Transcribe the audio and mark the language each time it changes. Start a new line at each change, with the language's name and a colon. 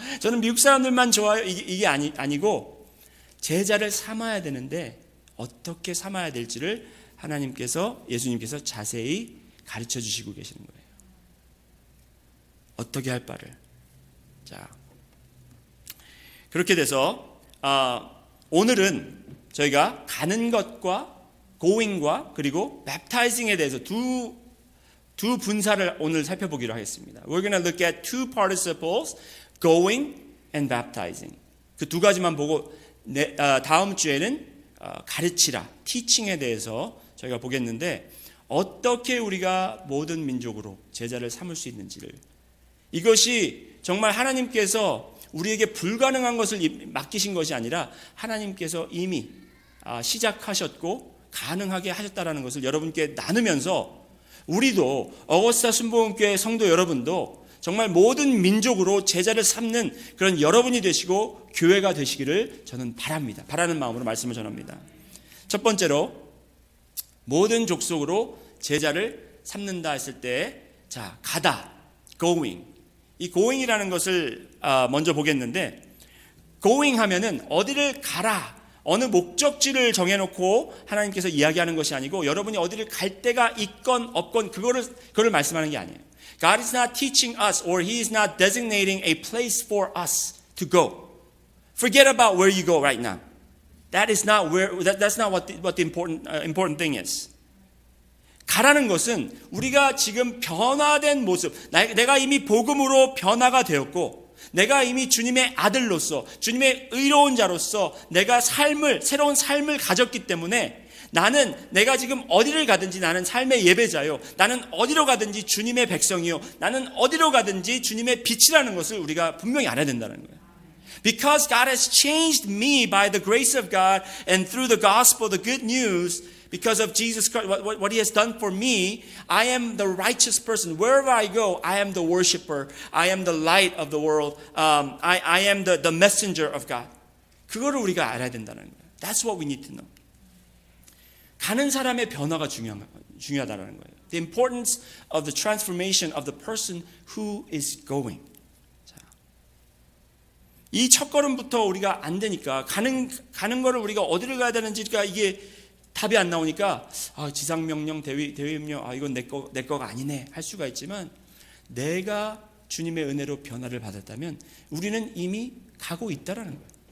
Korean: 저는 미국 사람들만 좋아요. 이게 아니고 제자를 삼아야 되는데 어떻게 삼아야 될지를 예수님께서 자세히 가르쳐 주시고 계시는 거예요. 어떻게 할 바를. 자, 그렇게 돼서 오늘은 저희가 가는 것과 going과 그리고 baptizing에 대해서 두 분사를 오늘 살펴보기로 하겠습니다.
English: We're going to look at two participles, going and baptizing.
Korean: 그 두 가지만 보고 다음 주에는 가르치라, teaching에 대해서 저희가 보겠는데 어떻게 우리가 모든 민족으로 제자를 삼을 수 있는지를 이것이 정말 하나님께서 우리에게 불가능한 것을 맡기신 것이 아니라 하나님께서 이미 시작하셨고 가능하게 하셨다라는 것을 여러분께 나누면서 우리도 어거스타 순복음교회 성도 여러분도 정말 모든 민족으로 제자를 삼는 그런 여러분이 되시고 교회가 되시기를 저는 바랍니다. 바라는 마음으로 말씀을 전합니다. 첫 번째로 모든 족속으로 제자를 삼는다 했을 때 가다, going. 이 going이라는 것을 먼저 보겠는데 going 하면은 어디를 가라, 어느 목적지를 정해놓고 하나님께서 이야기하는 것이 아니고 여러분이 어디를 갈 데가 있건 없건 그거를 말씀하는 게 아니에요.
English: God is not teaching us or He is not designating a place for us to go. Forget about where you go right now. That's not what the important thing is.
Korean: 가라는 것은 우리가 지금 변화된 모습, 내가 이미 복음으로 변화가 되었고 내가 이미 주님의 아들로서 주님의 의로운 자로서 내가 새로운 삶을 가졌기 때문에 나는 내가 지금 어디를 가든지 나는 삶의 예배자요. 나는 어디로 가든지 주님의 백성이요. 나는 어디로 가든지 주님의 빛이라는 것을 우리가 분명히 알아야 된다는 거예요.
English: Because God has changed me by the grace of God and through the gospel, the good news, because of Jesus Christ, what He has done for me, I am the righteous person. Wherever I go, I am the worshiper. I am the light of the world. I am the messenger of God.
Korean: 그거를 우리가 알아야 된다는 거예요.
English: That's what we need to know.
Korean: 가는 사람의 변화가 중요하다는 거예요.
English: The importance of the transformation of the person who is going.
Korean: 이 첫걸음부터 우리가 안 되니까 가는 거를 우리가 어디를 가야 되는지가 이게 답이 안 나오니까 지상명령 대위명령 이건 내 거가 아니네 할 수가 있지만 내가 주님의 은혜로 변화를 받았다면 우리는 이미 가고 있다라는 거예요.